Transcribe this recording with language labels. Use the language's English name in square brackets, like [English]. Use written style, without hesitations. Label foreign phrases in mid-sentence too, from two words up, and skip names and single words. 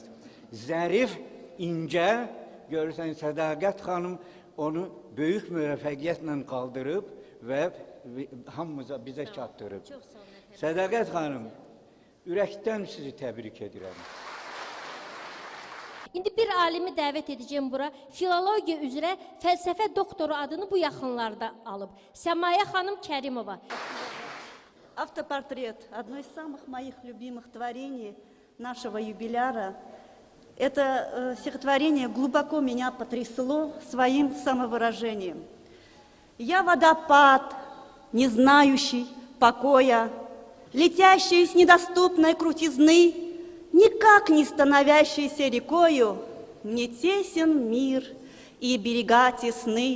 [Azerbaijani] Zərif, incə, görsən Sədaqət xanım onu böyük müvəffəqiyyətlə qaldırıb və hamımıza bizə çatdırıb. Sədaqət xanım, ürəkdən sizi təbrik edirəm. İndi bir alimi dəvət edəcəm bura. Filologiya üzrə fəlsəfə doktoru adını bu yaxınlarda alıb. Səmaya xanım Kərimova. [Russian] Автопортрет одно из самых моих любимых творений нашего юбиляра. Это стихотворение глубоко меня потрясло своим самовыражением. Я водопад, не знающий покоя, летящий с недоступной крутизны, никак не становящийся рекою, мне тесен мир и берега тесны.